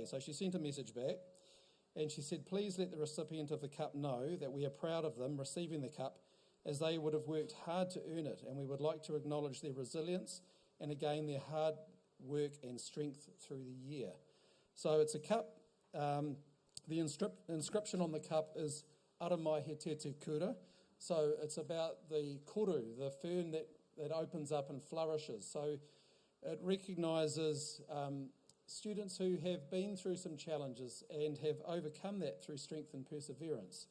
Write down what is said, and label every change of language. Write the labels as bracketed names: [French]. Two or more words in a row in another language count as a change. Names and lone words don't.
[English] So she sent a message back, and she said, please let the recipient of the cup know that we are proud of them receiving the cup, as they would have worked hard to earn it, and we would like to acknowledge their resilience and again their hard work and strength through the year. So it's a cup. The inscription on the cup is [Māori] Ara mai he te te kura. [English] So it's about the koru, the fern that opens up and flourishes. So it recognises students who have been through some challenges and have overcome that through strength and perseverance.